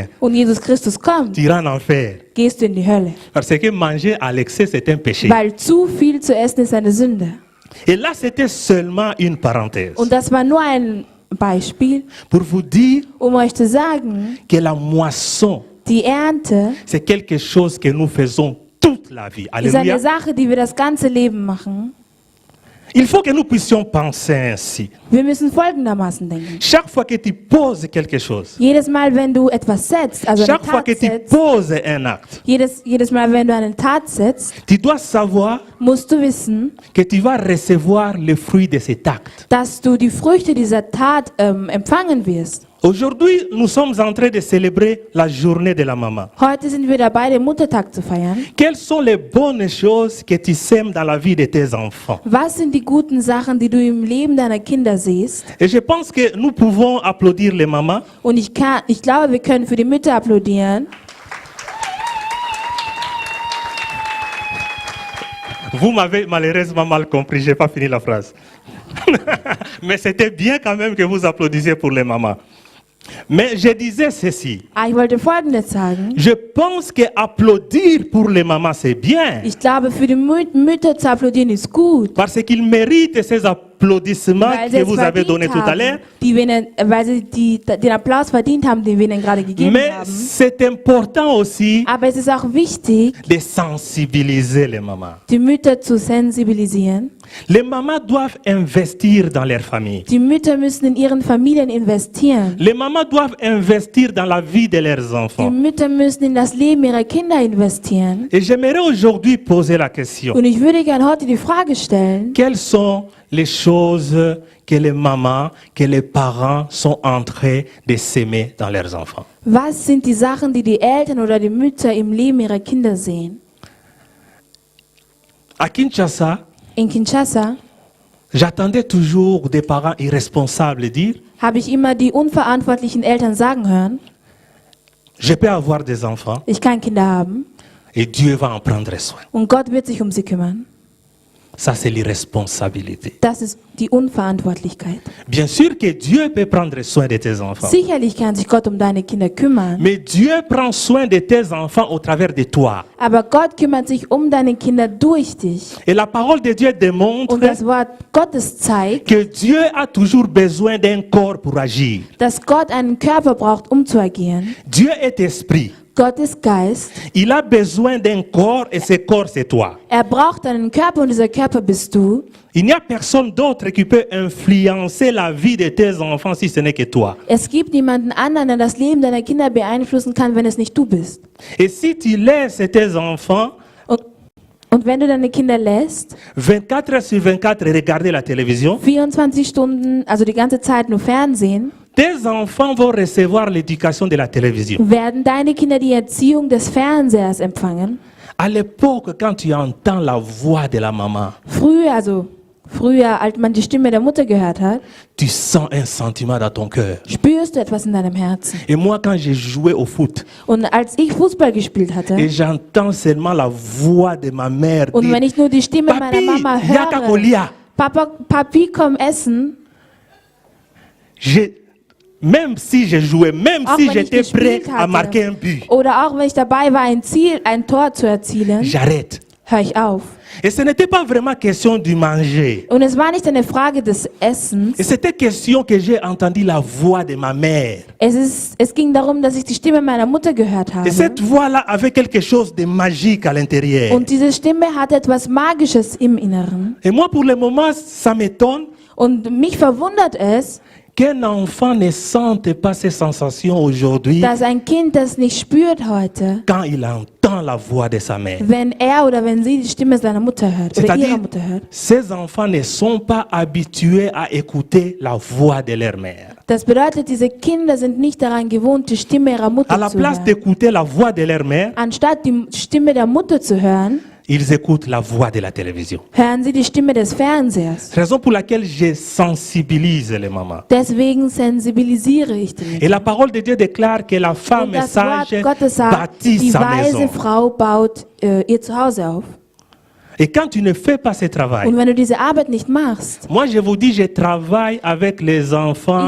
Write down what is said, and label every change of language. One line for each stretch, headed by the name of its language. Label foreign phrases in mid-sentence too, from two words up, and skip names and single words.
German: und Jesus Christus kommt,
French: tu iras en enfer.
German: gehst du in die Hölle.
French: Parce que manger à l'excès, c'est un péché.
German: Weil zu viel zu essen ist eine Sünde.
French: Et là, c'était seulement une parenthèse
German: Und das war nur ein Beispiel,
French: pour vous dire
German: um euch zu sagen,
French: que la moisson,
German: die Ernte
French: c'est quelque chose que nous faisons toute la vie.
German: ist eine Alléluia. Sache, die wir das ganze Leben machen.
French: Il faut que nous puissions penser ainsi.
German: Wir müssen folgendermaßen denken.
French: Chaque fois que tu poses quelque chose,
German: Jedes Mal, wenn du etwas setzt, also eine
French: chaque fois
German: Tat
French: que tu
German: setzt,
French: poses un acte,
German: jedes Mal, wenn du eine Tat setzt,
French: tu dois savoir
German: musst du wissen,
French: que tu vas recevoir le fruit de cet acte.
German: dass du die Früchte dieser Tat empfangen wirst.
French: Aujourd'hui, nous sommes en train de célébrer la journée de la maman.
German: Heute sind wir dabei, den Muttertag zu feiern.
French: Quelles sont les bonnes choses que tu sèmes dans la vie de tes enfants?
German: Was sind die guten Sachen, die du im Leben deiner Kinder siehst?
French: Et je pense que nous pouvons applaudir les mamans
German: Und ich glaube, wir können für die Mütter applaudieren.
French: Vous m'avez malheureusement mal compris, je n'ai pas fini la phrase. Mais c'était bien quand même que vous applaudissiez pour les mamans. Mais je disais ceci.
German: Ich wollte Folgendes sagen.
French: Je pense que applaudir pour les mamans, c'est bien.
German: Ich glaube, für die Mütter zu applaudieren ist gut.
French: Parce qu'ils méritent ces applaudissements
German: Weil sie
French: que
German: es
French: vous avez donnés
German: verdient
French: tout à l'heure.
German: haben, weil sie den Applaus verdient haben, den wir ihnen gerade gegeben
French: Mais
German: haben.
French: c'est important aussi
German: Aber es ist auch wichtig,
French: de sensibiliser les mamans.
German: die Mütter zu sensibilisieren.
French: Les mamans doivent investir dans leur famille.
German: Die Mütter müssen in ihren Familien investieren.
French: Les mamans doivent investir dans la vie de leurs
German: Die
French: enfants.
German: Mütter müssen in das Leben ihrer Kinder investieren.
French: Et j'aimerais aujourd'hui poser la question.
German: Und ich würde gerne heute die Frage stellen,
French: Quelles sont les choses que les mamans, que les parents sont en train de s'aimer dans leurs enfants?
German: was sind die Sachen, die die Eltern oder die Mütter im Leben ihrer Kinder sehen?
French: À Kinshasa,
German: In Kinshasa
French: j'attendais toujours des parents irresponsables dire
German: habe ich immer die unverantwortlichen Eltern sagen hören,
French: je peux avoir des enfants
German: ich kann Kinder haben
French: et Dieu va en prendre soin.
German: und Gott wird sich um sie kümmern.
French: Ça, c'est l'irresponsabilité.
German: Das ist die Unverantwortlichkeit.
French: Bien sûr que Dieu peut prendre soin de tes enfants.
German: Sicherlich kann sich Gott um deine Kinder kümmern,
French: Mais Dieu prend soin de tes enfants au travers de toi.
German: aber Gott kümmert sich um deine Kinder durch dich.
French: Et la parole de Dieu démontre
German: Und das Wort Gottes zeigt,
French: que Dieu a toujours besoin d'un corps pour agir.
German: dass Gott einen Körper braucht, um zu agieren.
French: Dieu est esprit.
German: Gott ist Geist.
French: Il a besoin d'un corps et ce corps, c'est toi.
German: Er braucht einen Körper und dieser Körper bist du.
French: Il n'y a personne d'autre qui peut influencer la vie de tes enfants si ce n'est que toi.
German: Es gibt niemanden anderen, der das Leben deiner Kinder beeinflussen kann, wenn es nicht du bist.
French: Et si tu laisses tes enfants
German: Und wenn du deine Kinder lässt,
French: 24 heures sur 24 regarder la télévision,
German: 24 Stunden, also die ganze Zeit nur Fernsehen,
French: tes enfants vont recevoir l'éducation de la télévision.
German: werden deine Kinder die Erziehung des Fernsehers empfangen.
French: À l'époque, quand tu entends la voix de la maman,
German: Früher, als man die Stimme der Mutter gehört hat,
French: tu sens un sentiment dans ton cœur.
German: spürst du etwas in deinem Herzen.
French: Et moi, quand j'ai joué au foot,
German: Und als ich Fußball gespielt hatte,
French: et j'entends seulement la voix de ma mère
German: und wenn
French: dire,
German: ich nur die Stimme meiner Papi, Mama
Lingala: yaka
German: höre,
Lingala: kolia.
German: Papi, komm essen,
French: Même si je jouais, même
German: Auch
French: si
German: wenn ich
French: j'étais prêt
German: gespielt
French: à
German: hatte.
French: marquer un but,
German: oder auch wenn ich dabei war, ein Tor zu erzielen,
French: j'arrête.
German: höre ich auf.
French: Et ce n'était pas vraiment question du manger.
German: Und es war nicht eine Frage des Essens.
French: Et c'était question que j'ai entendu la voix de ma mère.
German: Es ging darum, dass ich die Stimme meiner Mutter gehört habe.
French: Et cette voix-là avait quelque chose de magique à l'intérieur.
German: Und diese Stimme hatte etwas Magisches im Inneren.
French: Et moi, pour le moment, ça m'étonne
German: Und mich verwundert es,
French: qu'un enfant ne sente pas ces sensations aujourd'hui
German: dass ein Kind das nicht spürt heute,
French: quand il entend la voix de sa mère.
German: wenn er oder wenn sie die Stimme seiner Mutter hört oder
French: C'est-à-dire,
German: ihrer Mutter hört.
French: ces enfants ne sont pas habitués à écouter la voix de leur mère.
German: Das bedeutet, diese Kinder sind nicht daran gewohnt, die Stimme ihrer
French: À
German: Mutter
French: la
German: zu
French: place
German: hören.
French: d'écouter la voix de leur mère,
German: Anstatt die Stimme der Mutter zu hören,
French: ils écoutent la voix de la télévision.
German: hören sie die Stimme des Fernsehers.
French: Raison pour laquelle je sensibilise les mamans.
German: Deswegen sensibilisiere ich die Mütter.
French: Et la parole de Dieu déclare que la femme
German: Und das
French: sage
German: Wort Gottes sagt,
French: bâtit
German: die
French: sa
German: weise
French: maison.
German: Frau baut ihr Zuhause auf.
French: Et quand tu ne fais pas ce travail,
German: Und wenn du diese Arbeit nicht machst,
French: moi je vous dis, je travaille avec les enfants